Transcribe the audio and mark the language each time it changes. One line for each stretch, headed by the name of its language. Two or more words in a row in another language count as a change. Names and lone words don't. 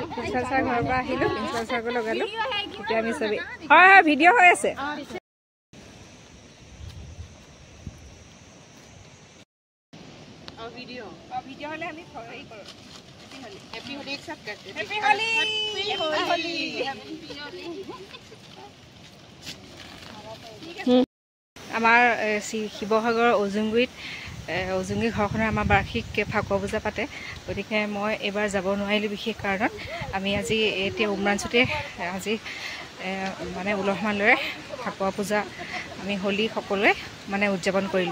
Assamese: প্ৰিন্সিপাল ছাৰ ঘৰৰ পৰা আহিলোঁ, প্ৰিন্সিপাল ছাৰকো লগালোঁ। এতিয়া আমি চবেই হয় হয় ভিডিঅ' হৈ আছে। ভিডিঅ' হ'লে আমি হেৰি কৰোঁ,
English: Happy Holi
Assamese: একচেপ্ট
Hindi: करते हैं।
English: Happy Holi,
Assamese: আমাৰ শিৱসাগৰৰ অজুংগুৰিত অজুংগুৰি ঘৰখনৰ আমাৰ বাৰ্ষিক ফাকুৱা পূজা পাতে। গতিকে মই এইবাৰ যাব নোৱাৰিলোঁ বিশেষ কাৰণত। আমি আজি এতিয়া উমৰাংচুতে আজি মানে উলহ মালহেৰে ফাকুৱা পূজা আমি হোলী সকলোৱে মানে উদযাপন কৰিলোঁ।